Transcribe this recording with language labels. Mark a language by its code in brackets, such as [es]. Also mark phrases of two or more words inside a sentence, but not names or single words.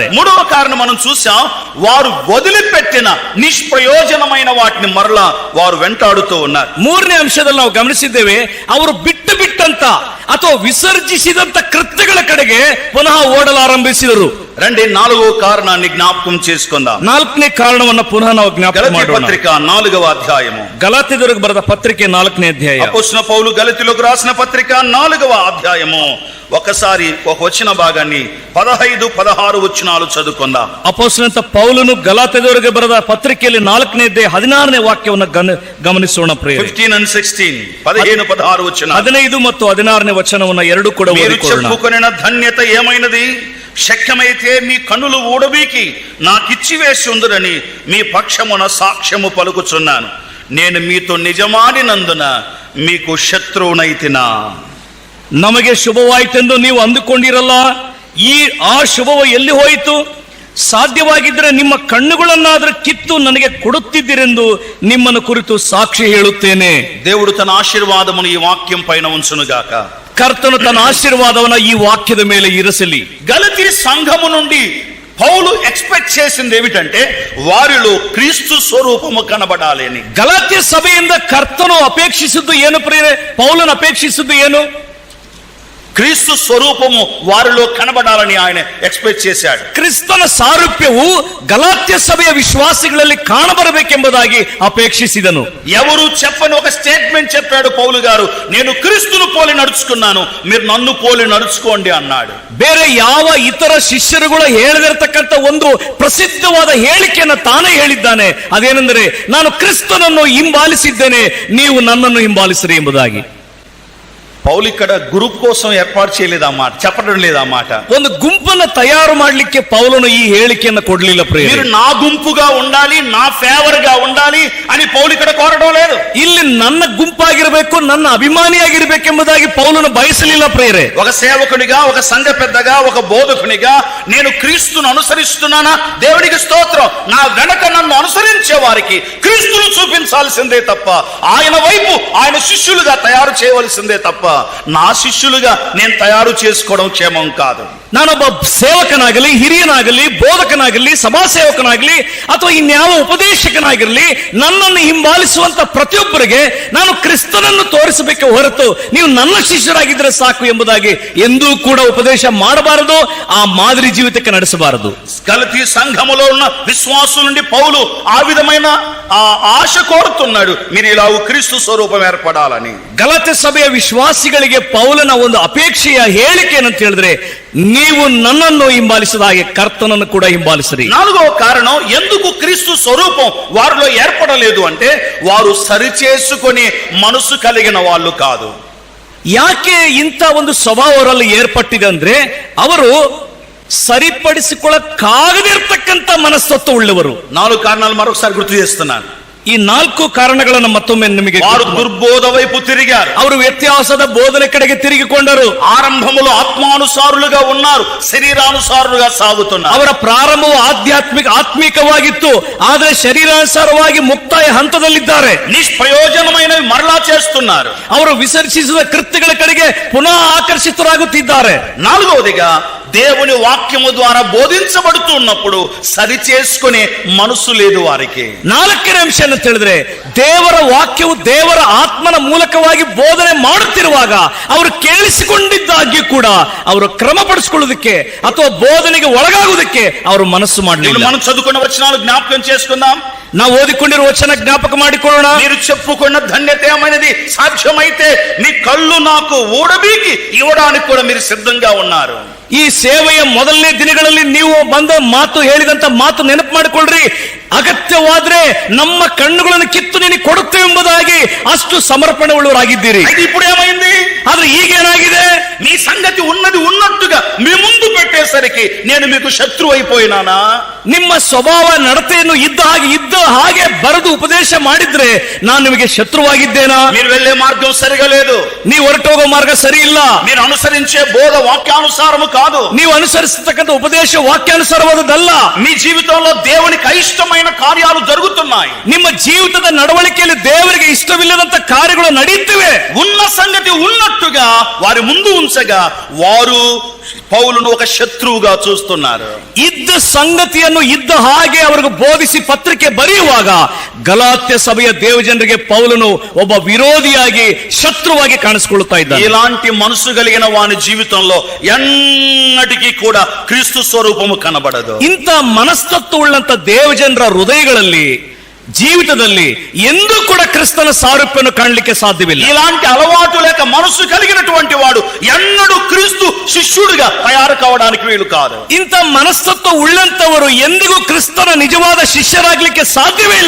[te] మూడవ కారణం మనం చూసాం, వారు వదిలిపెట్టిన నిష్ప్రయోజనమైన వాటిని మరలా వారు వెంటాడుతూ ఉన్నారు. [kn] ಮೂರನೇ ಅಂಶದಲ್ಲಿ ನಾವು ಗಮನಿಸಿದ್ದೇವೆ, ಅವರು ಬಿಟ್ಟಂತ ಅಥವಾ ವಿಸರ್ಜಿಸಿದಂತ ಕೃತ್ಯಗಳ ಕಡೆಗೆ ಪುನಃ ಓಡಲಾರಂಭಿಸಿದರು. [te] రండి, నాలుగో కారణాన్ని జ్ఞాపకం చేసుకుందాం. [kn] ನಾಲ್ಕನೇ ಕಾರಣವನ್ನ ಪುನಃ ನಾವು ಜ್ಞಾಪಕ ಮಾಡೋಣ. [te] పత్రిక 4వ అధ్యాయము, [kn] ಗಲಾತ್ಯದವರಿಗೆ ಬರೆದ ಪತ್ರಿಕೆ 4ನೇ ಅಧ್ಯಾಯ. [te] అపోస్తలుడైన పౌలు గలతీయులకు రాసిన పత్రిక 4వ అధ్యాయము ఒకసారి ఒక వచన భాగాన్ని 15-16 వచనాలు చదువుకుందాం. [kn] ಅಪೊಸ್ತಲನಾದ ಪೌಲನು ಗಲಾತ್ಯದವರಿಗೆ ಬರೆದ ಪತ್ರಿಕೆಯಲ್ಲಿ 4ನೇ ಅಧ್ಯಾಯ 16ನೇ ವಾಕ್ಯವನ್ನು ಗಮನಿಸೋಣ ಪ್ರಿಯರೇ. [te] 15 and 16, 15-16 వచనాలు. [kn] 15 ಮತ್ತು 16ನೇ ವಚನವನ್ನ ಎರಡು ಕೂಡ ಓದಿಕೊಳ್ಳೋಣ. [te] చెప్పుకొనిన ధన్యత ఏమైనది? శక్యమైతే మీ కన్నులు ఊడబీకి నాకిచ్చివేసి ఉందురని మీ పక్షమున సాక్ష్యము పలుకుచున్నాను. నేను మీతో నిజమాడినందున మీకు శత్రువునైతినా? [kn] ನಮಗೆ ಶುಭವಾಯಿತೆಂದು ನೀವು ಅಂದುಕೊಂಡಿರಲ್ಲ. ಆ ಶುಭವು ಎಲ್ಲಿ ಹೋಯಿತು? ಸಾಧ್ಯವಾಗಿದ್ದರೆ ನಿಮ್ಮ ಕಣ್ಣುಗಳನ್ನಾದರೂ ಕಿತ್ತು ನನಗೆ ಕೊಡುತ್ತಿದ್ದೀರೆಂದು ನಿಮ್ಮನ್ನು ಕುರಿತು ಸಾಕ್ಷಿ ಹೇಳುತ್ತೇನೆ. [te] దేవుడు తన ఆశీర్వాదమును ఈ వాక్యం పైన ఉంచునుగాక. [kn] ಕರ್ತನು ತನ್ನ ಆಶೀರ್ವಾದವನ್ನ ಈ ವಾಕ್ಯದ ಮೇಲೆ ಇರಿಸಲಿ. [te] గలతీ సంఘము నుండి పౌలు ఎక్స్పెక్ట్ చేసింది ఏమిటంటే వారిలో క్రీస్తు స్వరూపము కనబడాలి అని. [kn] ಗಲಾತ್ಯ ಸಭೆಯಿಂದ ಕರ್ತನು ಅಪೇಕ್ಷಿಸಿದ್ದು ಏನು ಪ್ರಿಯರೇ? ಪೌಲನು ಅಪೇಕ್ಷಿಸಿದ್ದು ಏನು? [te] క్రీస్తు స్వరూపము వారిలో కనబడాలని ఆయన ఎక్స్పెక్ట్ చేశాడు. [kn] ಕ್ರಿಸ್ತನ ಸಾರೂಪ್ಯವು ಗಲಾತ್ಯ ಸಭೆಯ ವಿಶ್ವಾಸಿಗಳಲ್ಲಿ ಕಾಣಬರಬೇಕೆಂಬುದಾಗಿ ಅಪೇಕ್ಷಿಸಿದನು. [te] ఎవరు చెప్పని ఒక స్టేట్మెంట్ చెప్పాడు పౌలు గారు, నేను క్రీస్తును పోలి నడుచుకున్నాను, మీరు నన్ను పోలి నడుచుకోండి అన్నాడు. [kn] ಬೇರೆ ಯಾವ ಇತರ ಶಿಷ್ಯರುಗಳು ಹೇಳದಿರತಕ್ಕಂತ ಒಂದು ಪ್ರಸಿದ್ಧವಾದ ಹೇಳಿಕೆಯನ್ನು ತಾನೇ ಹೇಳಿದ್ದಾನೆ. ಅದೇನೆಂದರೆ, ನಾನು ಕ್ರಿಸ್ತನನ್ನು ಹಿಂಬಾಲಿಸಿದ್ದೇನೆ, ನೀವು ನನ್ನನ್ನು ಹಿಂಬಾಲಿಸಿರಿ ಎಂಬುದಾಗಿ. [te] పౌలు ఇక్కడ గ్రూప్ కోసం ఏర్పాటు చేయలేదా మాట, చెప్పడం లేదా మాట. [kn] ಒಂದು ಗುಂಪನ್ನು ತಯಾರು ಮಾಡಲಿಕ್ಕೆ ಪೌಲನು ಈ ಹೇಳಿಕೆಯನ್ನು ಕೊಡಲಿಲ್ಲ ಪ್ರಿಯರೇ. [te] మీరు నా గుంపుగా ఉండాలి, నా ఫేవర్ గా ఉండాలి అని పౌలు ఇక్కడ కోరడం లేదు. [kn] ಇಲ್ಲಿ ನನ್ನ ಗುಂಪಾಗಿರಬೇಕು, ನನ್ನ ಅಭಿಮಾನಿಯಾಗಿರ್ಬೇಕೆಂಬುದಾಗಿ ಪೌಲನು ಬಯಸಲಿಲ್ಲ ಪ್ರಿಯರೇ. [te] ఒక సేవకునిగా, ఒక సంఘ పెద్దగా, ఒక బోధకునిగా నేను క్రీస్తును అనుసరిస్తున్నానా? దేవునికి స్తోత్రం. నా వెనక నన్ను అనుసరించే వారికి క్రీస్తును చూపించాల్సిందే తప్ప, ఆయన వైపు ఆయన శిష్యులుగా తయారు చేయవలసిందే తప్ప, నా శిష్యులుగా నేను తయారు చేసుకోవడం క్షేమం కాదు. [kn] ನಾನೊಬ್ಬ ಸೇವಕನಾಗಲಿ, ಹಿರಿಯನಾಗಲಿ, ಬೋಧಕನಾಗಲಿ, ಸಭಾ ಸೇವಕನಾಗಲಿ ಅಥವಾ ಇನ್ಯಾವ ಉಪದೇಶಕನಾಗಿರಲಿ, ನನ್ನನ್ನು ಹಿಂಬಾಲಿಸುವಂತ ಪ್ರತಿಯೊಬ್ಬರಿಗೆ ನಾನು ಕ್ರಿಸ್ತನನ್ನು ತೋರಿಸಬೇಕೆ ಹೊರತು ನೀವು ನನ್ನ ಶಿಷ್ಯರಾಗಿದ್ದರೆ ಸಾಕು ಎಂಬುದಾಗಿ ಎಂದೂ ಕೂಡ ಉಪದೇಶ ಮಾಡಬಾರದು, ಆ ಮಾದರಿ ಜೀವಿತಕ್ಕೆ ನಡೆಸಬಾರದು. [te] గలతీ సంఘములో ఉన్న విశ్వాసుల నుండి పౌలు ఆ విధమైన ఆశ కోరుతున్నాడు, మీరు ఇలాగ క్రీస్తు స్వరూపం ఏర్పడాలని. [kn] ಗಲಾತ್ಯ ಸಭೆಯ ವಿಶ್ವಾಸಿಗಳಿಗೆ ಪೌಲನ ಒಂದು ಅಪೇಕ್ಷೆಯ ಹೇಳಿಕೆ ಏನಂತ ಹೇಳಿದ್ರೆ, ನೀವು ನನ್ನನ್ನು ಹಿಂಬಾಲಿಸಿದ ಹಾಗೆ ಕರ್ತನನ್ನು ಕೂಡ ಹಿಂಬಾಲಿಸಿರಿ. [te] నాలుగవ కారణం, ఎందుకు క్రీస్తు స్వరూపం వారిలో ఏర్పడలేదు అంటే, వారు సరిచేసుకొని మనసు కలిగిన వాళ్ళు కాదు. [kn] ಯಾಕೆ ಇಂಥ ಒಂದು ಸ್ವಭಾವ ಅವರಲ್ಲಿ ಏರ್ಪಟ್ಟಿದೆ ಅಂದ್ರೆ, ಅವರು ಸರಿಪಡಿಸಿಕೊಳ್ಳಕ್ಕಾಗದಿರ್ತಕ್ಕಂಥ ಮನಸ್ತತ್ವ ಉಳ್ಳವರು. [te] 4 కారణాలు మరొకసారి గుర్తు చేస్తున్నాను. [kn] ಈ 4 ಕಾರಣಗಳನ್ನು ಮತ್ತೊಮ್ಮೆ ನಿಮಗೆ, [te] వారు దుర్బోధ వైపు తిరిగారు, [kn] ಅವರು ವ್ಯತ್ಯಾಸದ ಬೋಧನೆ ಕಡೆಗೆ ತಿರುಗಿಕೊಂಡರು. [te] ఆరంభములో ఆత్మానుసారులుగా ఉన్నారు, శరీరానుసారులుగా సాగుతున్నారు. [kn] ಅವರ ಪ್ರಾರಂಭವು ಆತ್ಮಿಕವಾಗಿತ್ತು, ಆದರೆ ಶರೀರಾನುಸಾರವಾಗಿ ಮುಕ್ತಾಯ ಹಂತದಲ್ಲಿದ್ದಾರೆ. [te] నిష్ప్రయోజనమైనవి మరలా చేస్తున్నారు. [kn] ಅವರು ವಿಸರ್ಜಿಸಿದ ಕೃತ್ಯಗಳ ಕಡೆಗೆ ಪುನಃ ಆಕರ್ಷಿತರಾಗುತ್ತಿದ್ದಾರೆ. [te] 4వదిగా, దేవుని వాక్యము ద్వారా బోధించబడుతున్నప్పుడు సరి చేసుకునే మనసు లేదు వారికి. [kn] 4ನೇ ಅಂಶ ಅಂತ ಹೇಳಿದ್ರೆ, ದೇವರ ವಾಕ್ಯವು ದೇವರ ಆತ್ಮನ ಮೂಲಕವಾಗಿ ಬೋಧನೆ ಮಾಡುತ್ತಿರುವಾಗ ಅವರು ಕೇಳಿಸಿಕೊಂಡಿದ್ದಾಗ್ಯೂ ಕೂಡ ಅವರು ಕ್ರಮಪಡಿಸಿಕೊಳ್ಳುವುದಕ್ಕೆ ಅಥವಾ ಬೋಧನೆಗೆ ಒಳಗಾಗುವುದಕ್ಕೆ ಅವರು ಮನಸ್ಸು ಮಾಡಲಿಲ್ಲ. [te] మనం చదువుకున్న వచనాలు జ్ఞాపకం చేసుకుందాం. [kn] ನಾವು ಓದಿಕೊಂಡಿರುವ ವಚನ ಜ್ಞಾಪಕ ಮಾಡಿಕೊಳ್ಳೋಣ. [te] మీరు చెప్పుకున్న ధన్యత ఏమైనది, సాధ్యమైతే నీ కళ్ళు నాకు ఊడబీకి ఇవ్వడానికి కూడా మీరు సిద్ధంగా ఉన్నారు. [kn] ಈ ಸೇವೆಯ ಮೊದಲನೇ ದಿನಗಳಲ್ಲಿ ನೀವು ಬಂದ ಮಾತು, ಹೇಳಿದಂತ ಮಾತು ನೆನಪು ಮಾಡಿಕೊಳ್ಳ್ರಿ. ಅಗತ್ಯವಾದ್ರೆ ನಮ್ಮ ಕಣ್ಣುಗಳನ್ನು ಕಿತ್ತು ನಿನಗೆ ಕೊಡುತ್ತೇವೆ ಎಂಬುದಾಗಿ ಅಷ್ಟು ಸಮರ್ಪಣೆ ಉಳ್ಳವರಾಗಿದ್ದೀರಿ. [te] ఇప్పుడు ఏమైంది? [kn] ಆದ್ರೆ ಈಗೇನಾಗಿದೆ? [te] మీ సంగతి ఉన్నది ఉన్నట్టుగా మీ ముందు పెట్టేసరికి నేను మీకు శత్రువు అయిపోయినానా? [kn] ನಿಮ್ಮ ಸ್ವಭಾವ ನಡತೆಯನ್ನು ಇದ್ದ ಹಾಗೆ ಬರೆದು ಉಪದೇಶ ಮಾಡಿದ್ರೆ ನಾನು ನಿಮಗೆ ಶತ್ರುವಾಗಿದ್ದೇನಾ? [te] మీరు వెళ్లే మార్గం సరిగా లేదు, [kn] ನೀವು ಹೊರಟೋಗೋ ಮಾರ್ಗ ಸರಿ ಇಲ್ಲ, [te] మీరు అనుసరించే బోధ వాక్యానుసారము కాదు, [kn] ನೀವು ಅನುಸರಿಸತಕ್ಕಂಥ ಉಪದೇಶ ವಾಕ್ಯಾನುಸಾರವಾದದ್ದಲ್ಲ. [te] మీ జీవితంలో దేవునికి అయిష్టమైన కార్యాలు జరుగుతున్నాయి. [kn] ನಿಮ್ಮ ಜೀವಿತದ ನಡವಳಿಕೆಯಲ್ಲಿ ದೇವರಿಗೆ ಇಷ್ಟವಿಲ್ಲದಂತ ಕಾರ್ಯಗಳು ನಡೆಯುತ್ತಿವೆ. [te] ఉన్న సంగతి ఉన్నట్టుగా వారి ముందు ఉంచగా వారు పౌలును ఒక శత్రువుగా చూస్తున్నారు. [kn] ಇದ್ದ ಸಂಗತಿಯನ್ನು ಇದ್ದ ಹಾಗೆ ಅವರಿಗೆ ಬೋಧಿಸಿ ಪತ್ರಿಕೆ ಬರೆಯುವಾಗ ಗಲಾತ್ಯ ಸಭೆಯ ದೇವಜನರಿಗೆ ಪೌಲನು ಒಬ್ಬ ವಿರೋಧಿಯಾಗಿ, ಶತ್ರುವಾಗಿ ಕಾಣಿಸಿಕೊಳ್ಳುತ್ತಾ ಇದ್ದಾನೆ. [te] ఇలాంటి మనసు కలిగిన వాని జీవితంలో ఎన్నటికీ కూడా క్రీస్తు స్వరూపము కనబడదు. [kn] ಇಂಥ ಮನಸ್ತತ್ವ ಉಳ್ಳಂತ ದೇವಜನರ ಹೃದಯಗಳಲ್ಲಿ, ಜೀವಿತದಲ್ಲಿ ಎಂದೂ ಕೂಡ ಕ್ರಿಸ್ತನ ಸಾರೂಪ್ಯವನ್ನು ಕಾಣಲಿಕ್ಕೆ ಸಾಧ್ಯವಿಲ್ಲ. [te] ఇలాంటి అలవాటు లేక మనసు కలిగినటువంటి వాడు ఎన్నడూ క్రీస్తు శిష్యుడిగా తయారు కావడానికి వీలు కాదు. [kn] ಇಂಥ ಮನಸ್ತತ್ವ ಉಳ್ಳಂತವರು ಎಂದಿಗೂ ಕ್ರಿಸ್ತನ ನಿಜವಾದ ಶಿಷ್ಯರಾಗಲಿಕ್ಕೆ ಸಾಧ್ಯವೇ ಇಲ್ಲ.